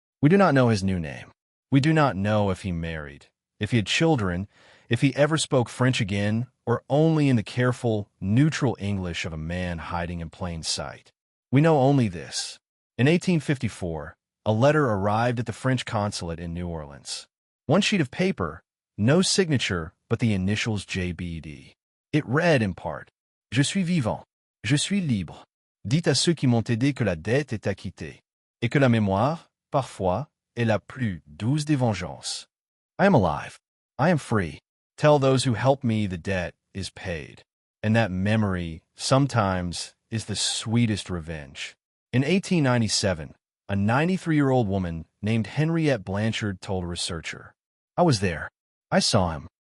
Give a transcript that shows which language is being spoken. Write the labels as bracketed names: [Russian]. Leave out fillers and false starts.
[English] We do not know his new name. We do not know if he married, if he had children, if he ever spoke French again, or only in the careful, neutral English of a man hiding in plain sight. We know only this. In 1854, a letter arrived at the French consulate in New Orleans. One sheet of paper, no signature but the initials JBD. It read in part, [French] Je suis vivant, je suis libre. Dites à ceux qui m'ont aidé que la dette est acquittée, et que la mémoire, parfois, est la plus douce des vengeances. [English] I am alive. I am free. Tell those who helped me the debt is paid, and that memory, sometimes, is the sweetest revenge. In 1897, a 93-year-old woman named Henriette Blanchard told a researcher, I was there. I saw him.